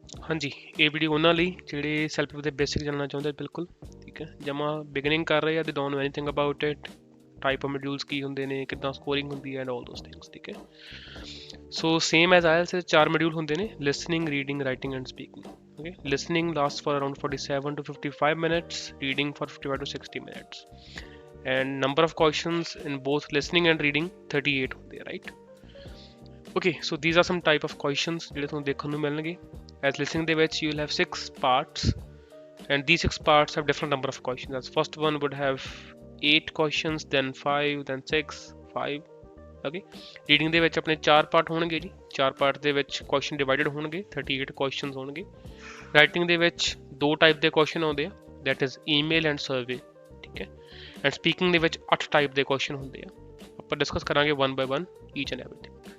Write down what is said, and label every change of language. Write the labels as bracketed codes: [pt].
[pa] ਹਾਂਜੀ, ਇਹ ਵੀਡੀਓ ਉਹਨਾਂ ਲਈ ਜਿਹੜੇ ਸੈਲਫ ਦੇ ਬੇਸਿਕ ਜਾਣਨਾ ਚਾਹੁੰਦੇ ਬਿਲਕੁਲ ਠੀਕ ਹੈ, ਜਮਾ ਬਿਗਨਿੰਗ ਕਰ ਰਹੇ ਆ, [en] they don't know anything about it, [pa] type of modules ਕੀ ਹੁੰਦੇ ਨੇ, ਕਿੱਦਾਂ ਸਕੋਰਿੰਗ ਹੁੰਦੀ ਹੈ [en] and all those things [pa] ਠੀਕ ਹੈ। So same as IELTS 4 module ਹੁੰਦੇ ਨੇ, listening, reading, writing and speaking. [en] Okay, listening lasts for around 47 to 55 minutes, reading for 55 to 60 minutes, and number of questions in both listening and reading 38 [pa] ਹੁੰਦੇ ਆ, [en] right? Okay, so these are some type of questions [pa] ਜਿਹੜੇ ਤੁਹਾਨੂੰ ਦੇਖਣ ਨੂੰ ਮਿਲਣਗੇ। [en] As listening ਦੇ ਵਿੱਚ you will have 6 parts, and these 6 parts have different number of questions. As first one would have 8 questions, then 5, then 6, 5. [pa] Okay, reading ਦੇ ਵਿੱਚ ਆਪਣੇ 4 ਪਾਰਟ ਹੋਣਗੇ ਜੀ, 4 ਪਾਰਟ ਦੇ ਵਿੱਚ ਕੁਐਸਚਨ ਡਿਵਾਈਡਡ ਹੋਣਗੇ, 38 ਕੁਐਸਚਨਸ ਹੋਣਗੇ। ਰਾਈਟਿੰਗ ਦੇ ਵਿੱਚ 2 ਟਾਈਪ ਦੇ ਕੁਐਸਚਨ ਆਉਂਦੇ ਆ, [en] that is email and survey [pa] ਠੀਕ ਹੈ। ਐਂਡ ਸਪੀਕਿੰਗ ਦੇ ਵਿੱਚ 8 ਟਾਈਪ ਦੇ ਕੁਐਸਚਨ ਹੁੰਦੇ ਆ, ਆਪਾਂ ਡਿਸਕਸ ਕਰਾਂਗੇ 1 ਬਾਈ 1 [en] Each and everything.